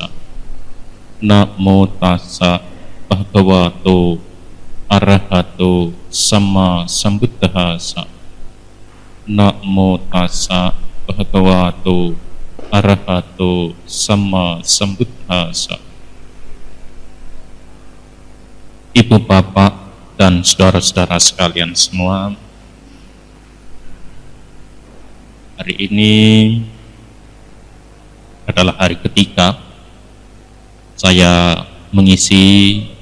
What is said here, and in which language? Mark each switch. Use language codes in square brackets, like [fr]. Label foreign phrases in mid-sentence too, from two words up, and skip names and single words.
[pi] Namo tassa bhagavato arahato sama sambuddhassa. Namo tassa bhagavato arahato sama sambuddhassa. [id] Ibu bapak dan saudara-saudara sekalian semua, hari ini adalah hari ketiga saya mengisi